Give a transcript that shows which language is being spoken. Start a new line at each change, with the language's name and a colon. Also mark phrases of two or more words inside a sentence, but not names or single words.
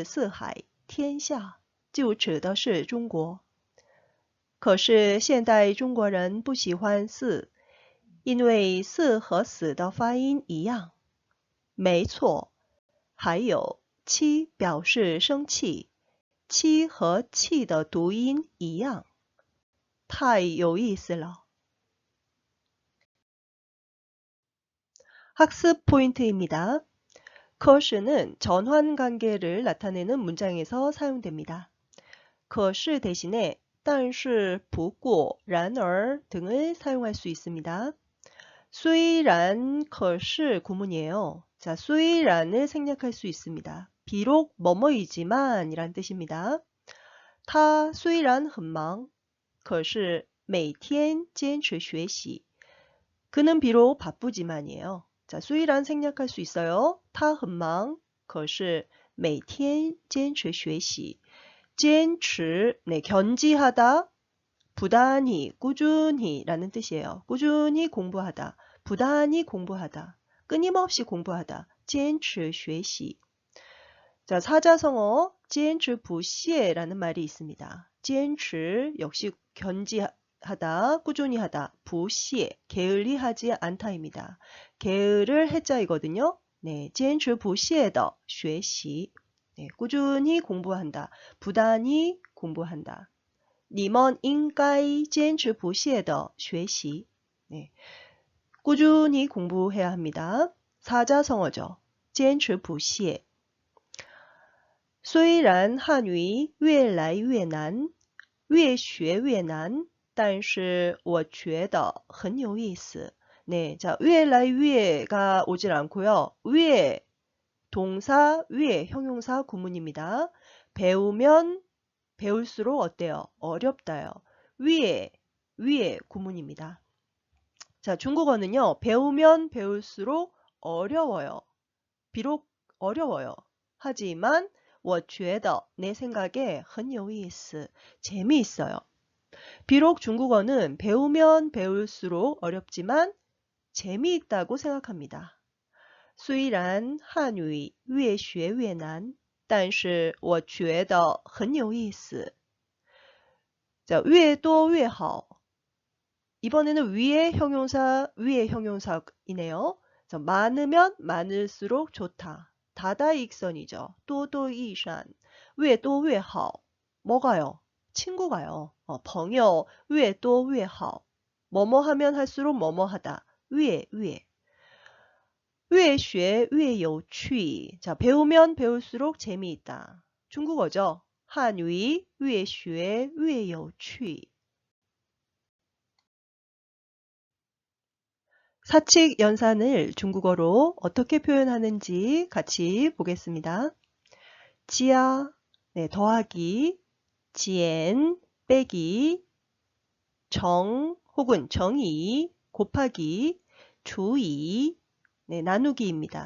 Chinese: 四海天下就指的是中国可是现代中国人不喜欢4因为4和死的发音一样没错还有7表示生气7和气的读音一样太有意思了
Korean: 학습 포인트입니다. 可是는 전환 관계를 나타내는 문장에서 사용됩니다. 可是 대신에
Chinese: 但是,不过,然而
Korean: 등을 사용할 수 있습니다.
Chinese: 虽然,可是
Korean: 구문이에요. 자, 虽然을 생략할 수 있습니다. 비록 뭐뭐이지만 이란 뜻입니다.
Chinese: 他虽然很忙可是每天坚持学习
Korean: 그는 비록 바쁘지만이에요. 자, 虽然 생략할 수 있어요.
Chinese: 他很忙可是每天坚持学习坚持
Korean: 네, 견지하다 부단히 꾸준히 라는 뜻이에요. 꾸준히 공부하다 부단히 공부하다 끊임없이 공부하다
Chinese: 坚持学习
Korean: 자, 사자성어 坚持不懈라는 말이 있습니다. 坚持 역시 견지하다, 꾸준히 하다. 不懈 게을리 하지 않다입니다. 게으를 해자이거든요. 네,
Chinese: 坚持不懈的学习
Korean: 네, 꾸준히 공부한다. 부단히 공부한다.
Chinese: 你们应该坚持不懈的学习
Korean: 네, 꾸준히 공부해야 합니다. 사자성어죠.
Chinese: 坚持不懈虽然汉语越来越难，越学越难，但是我觉得很有意思.
Korean: 네, 자, 越来越가 오질 않고요. 越 동사, 越 형용사 구문입니다. 배우면 배울수록 어때요? 어렵다요. 越 구문입니다. 자, 중국어는요. 배우면 배울수록 어려워요. 비록 어려워요. 하지만
Chinese: 我觉得
Korean: 내 생각에
Chinese: 很有意思
Korean: 재미있어요. 비록 중국어는 배우면 배울수록 어렵지만 재미있다고 생각합니다.
Chinese: 虽然汉语越学越难，但是我觉得很有意思. 자, 越多越好.
Korean: 이번에는 위의 형용사이네요. 자, 많으면 많을수록 좋다. 다다익선이죠. 또또이산.
Chinese: 越多越好.
Korean: 뭐가요? 친구가요.
Chinese: 朋友越多越好.
Korean: 뭐뭐 하면 할수록 뭐뭐 하다.
Chinese: 越学越有趣.
Korean: 자, 배우면 배울수록 재미있다. 중국어죠. 한위
Chinese: 越学越有趣.
Korean: 사칙 연산을 중국어로 어떻게 표현하는지 같이 보겠습니다. 지아, 네, 더하기, 지엔, 빼기, 정 혹은 정의, 곱하기, 주의, 네, 나누기입니다.